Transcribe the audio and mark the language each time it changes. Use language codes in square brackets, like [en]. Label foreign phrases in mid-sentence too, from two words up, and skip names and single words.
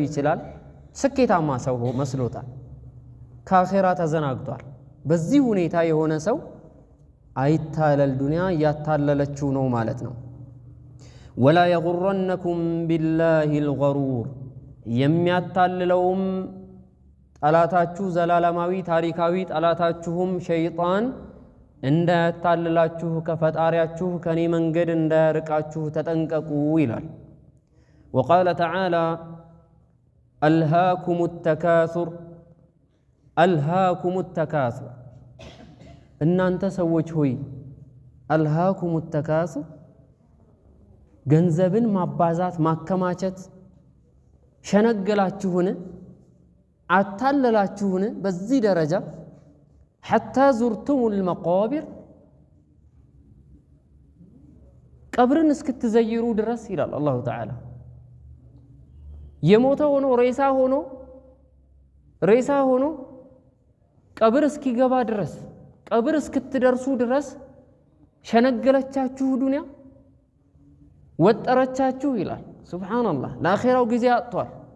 [am] ይችላል ስኬታማ ሰው መስሎታል ከአኺራ ተዘናግቷል በዚህ ሁኔታ የሆነ ሰው አይታለል ዱንያ ያታለለችው ነው ማለት ነው [ar] ولا يغرنكم بالله الغرور [am] የሚያታልለውም ጠላታችሁ ዘላለማዊ ታሪካዊ ጠላታችሁም ሸይጣን እንዳያታልላችሁ ከፈጣሪያችሁ ከኔ መንገድ እንዳያርቃችሁ ተጠንቀቁ ይላል [ar] وقال تعالى ألهاكم [am] التكاثر እናንተ ሰዎች ሆይ [ar] ألهاكم التكاثر [am] ገንዘብን ማባዛት ማከማቸት ሸነገላችሁን አታለላችሁን በዚህ ደረጃ [ar] حتى زرتم المقابر [am] ቀብርን እስክትዘይሩ ድረስ ይላል [ar] الله تعالى [am] የሞተ ሆኖ ሬሳ ሆኖ ቀብር እስኪገባ ድረስ ቀብር እስክትደርሱ ድረስ ሸነገለቻችሁ ዱንያ ወጠረቻችሁ ይላል ሱብሃንአላህ ለአኺራው ጊዜ አጥቷል